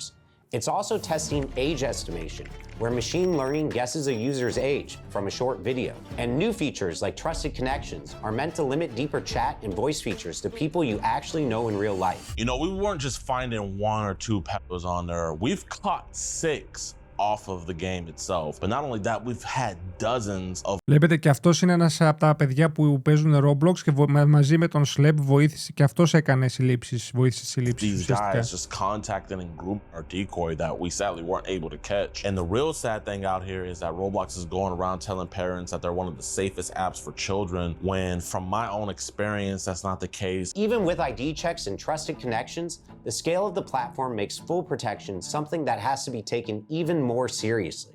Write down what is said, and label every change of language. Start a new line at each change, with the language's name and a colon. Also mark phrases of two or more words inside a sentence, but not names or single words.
English: It's also testing age estimation, where machine learning guesses a user's age from a short video. And new features like trusted connections are meant to limit deeper chat and voice features to people you actually know in real life. You know, we weren't just finding 1 or 2 pedos on there. We've caught 6 off of the game itself. But not only that, we've had dozens of.
Greek: Βλέπετε και αυτός είναι ένας από τα παιδιά που παίζουν Roblox και μαζί με τον Slep βοήθησε και αυτός έκανε συλλήψεις, βοήθησε συλλήψεις.
English: These guys just contacting and grooming our decoy that we sadly weren't able to catch. And the real sad thing out here is that Roblox is going around telling parents that they're one of the safest apps for children, when from my own experience, that's not the case. Even with ID checks and trusted connections, the scale of the platform makes full protection something that has to be taken even more seriously.